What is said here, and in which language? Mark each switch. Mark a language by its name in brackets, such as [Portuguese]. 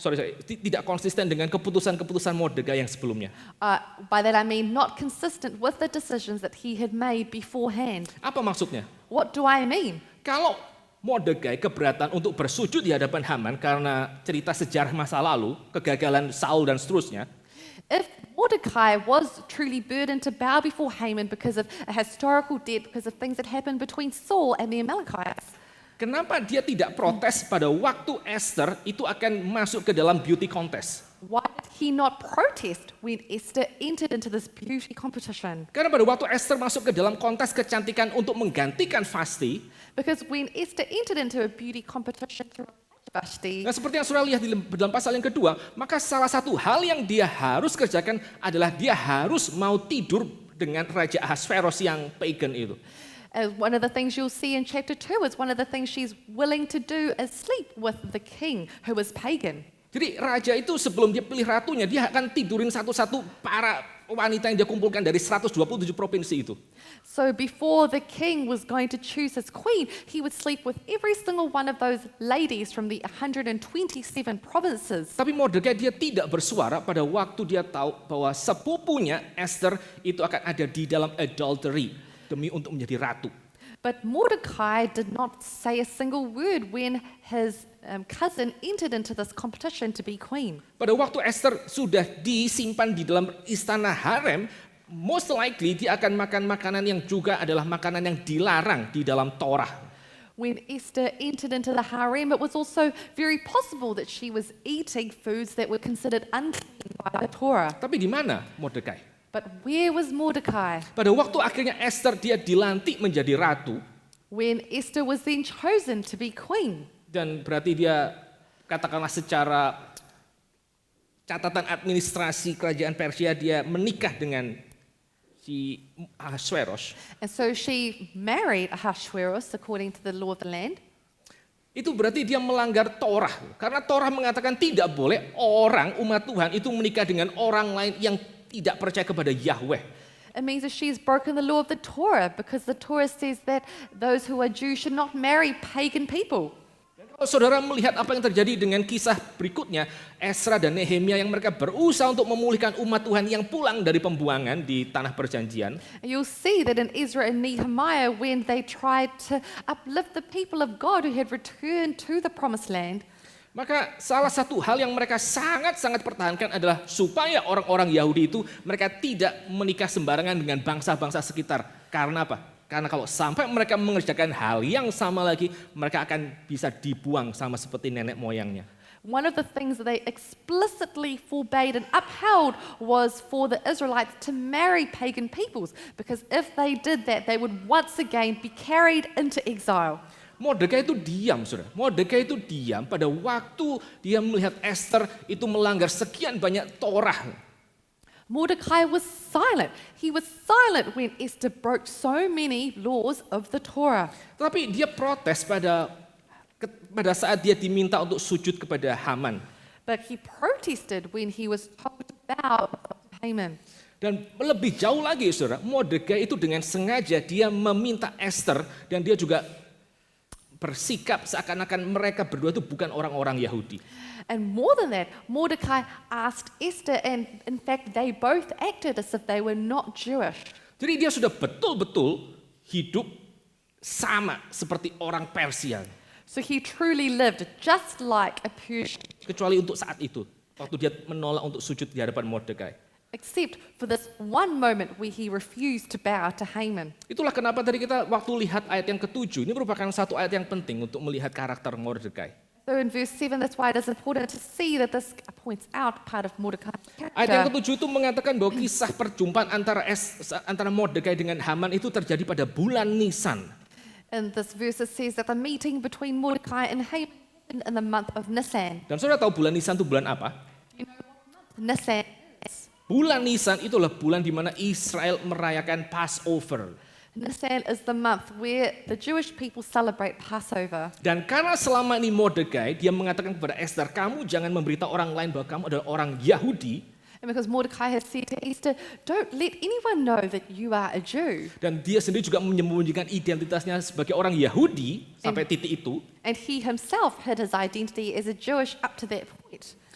[Indonesian] Sorry, tidak konsisten dengan keputusan-keputusan Mordekai yang sebelumnya. [English] By that I mean not consistent with the decisions that he had made beforehand. [Indonesian] Apa maksudnya? [English] What do I mean? [Indonesian] Kalau Mordekai keberatan untuk bersujud di hadapan Haman karena cerita sejarah masa lalu, kegagalan Saul dan seterusnya, [English] If Mordecai was truly burdened to bow before Haman because of a historical debt, because of things that happened between Saul and the Amalekites, [Indonesian] kenapa dia tidak protes pada waktu Esther itu akan masuk ke dalam [English] beauty contest? why did he not protest when Esther entered into this beauty competition? [Indonesian] Karena pada waktu Esther masuk ke dalam kontes kecantikan untuk menggantikan Vashti, [English] Because when Esther entered into a beauty competition to replace Vashti, [Indonesian] nah seperti yang saudara lihat di dalam pasal yang kedua, maka salah satu hal yang dia harus kerjakan adalah dia harus mau tidur dengan Raja Ahasveros yang pagan itu. [English] one of the things you'll see in chapter 2 is one of the things she's willing to do is sleep with the king who was pagan. [Indonesian] Jadi raja itu sebelum dia pilih ratunya, dia akan tidurin satu-satu para wanita yang dia kumpulkan dari 127 provinsi itu. [English] So before the king was going to choose his queen, he would sleep with every single one of those ladies from the 127 provinces. [Indonesian] Tapi Mordekai dia tidak bersuara pada waktu dia tahu bahwa sepupunya Esther itu akan ada di dalam adultery demi untuk menjadi ratu. [English] But Mordecai did not say a single word when his cousin entered into this competition to be queen. [Indonesian] Pada waktu Esther sudah disimpan di dalam istana harem, [English] most likely [Indonesian] dia akan makan makanan yang juga adalah makanan yang dilarang di dalam Torah. [English] When Esther entered into the harem, it was also very possible that she was eating foods that were considered unclean by the Torah. [Indonesian] Tapi di mana Mordekai? [English] But where was Mordecai [Indonesian] Pada waktu akhirnya Esther dia dilantik menjadi ratu, [English] when Esther was then chosen to be queen? [Indonesian] dan berarti dia katakanlah secara catatan administrasi kerajaan Persia dia menikah dengan si Ahasveros. [English] And so she married Ahasuerus according to the law of the land. [Indonesian] Itu berarti dia melanggar Torah. Karena Torah mengatakan tidak boleh orang umat Tuhan itu menikah dengan orang lain yang tidak percaya kepada Yahweh. [English] It means that she's broken the law of the Torah because the Torah says that those who are Jews should not marry pagan people. [Indonesian] Kalau saudara melihat apa yang terjadi dengan kisah berikutnya, Ezra dan Nehemia yang mereka berusaha untuk memulihkan umat Tuhan yang pulang dari pembuangan di tanah perjanjian. [English] And you'll see that in Ezra and Nehemiah, when they tried to uplift the people of God who had returned to the promised land, [Indonesian] Maka salah satu hal yang mereka sangat-sangat pertahankan adalah supaya orang-orang Yahudi itu mereka tidak menikah sembarangan dengan bangsa-bangsa sekitar. Karena apa? Karena kalau sampai mereka mengerjakan hal yang sama lagi, mereka akan bisa dibuang sama seperti nenek moyangnya. [English] One of the things that they explicitly forbade and upheld was for the Israelites to marry pagan peoples, because if they did that, they would once again be carried into exile. [Indonesian] Mordekai itu diam, saudara. Mordekai itu diam pada waktu dia melihat Esther itu melanggar sekian banyak Torah. [English] Mordecai was silent. He was silent when Esther broke so many laws of the Torah. [Indonesian] Tapi dia protes pada saat dia diminta untuk sujud kepada Haman. [English] But he protested when he was told to bow to Haman. [Indonesian] Dan lebih jauh lagi, saudara, Mordekai itu dengan sengaja dia meminta Esther dan dia juga bersikap seakan-akan mereka berdua itu bukan orang-orang Yahudi. [English] And more than that, Mordecai asked Esther, and in fact, they both acted as if they were not Jewish. [Indonesian] Jadi dia sudah betul-betul hidup sama seperti orang Persia. [English] So he truly lived just like a Persian, [Indonesian] Kecuali untuk saat itu, waktu dia menolak untuk sujud di hadapan Mordekai. [English] except for this one moment where he refused to bow to Haman. [Indonesian] Itulah kenapa tadi kita waktu lihat ayat yang ke-7, ini merupakan satu ayat yang penting untuk melihat karakter Mordekai. [English] So in verse 7, that's why it is important to see that this points out part of Mordecai's [Indonesian] Ayat yang [English] character. [Indonesian] ke-7 itu mengatakan bahwa kisah perjumpaan antara Mordekai dengan Haman itu terjadi pada bulan Nisan. [English] And this verse says that the meeting between Mordecai and Haman happened in the month of Nisan. [Indonesian] Dan saudara tahu bulan Nisan itu bulan apa? [English] Nisan is. [Indonesian] Bulan Nisan itulah bulan di mana Israel merayakan Passover. [English] Nisan is the month where the Jewish people celebrate Passover. [Indonesian] Dan karena selama ini Mordekai, dia mengatakan kepada Esther, kamu jangan memberitahu orang lain bahwa kamu adalah orang Yahudi. [English] And because Mordecai has said to Esther, don't let anyone know that you are a Jew. [Indonesian] Dan dia sendiri juga menyembunyikan identitasnya sebagai orang Yahudi sampai titik itu. [English] And he himself hid his identity as a Jewish up to that point.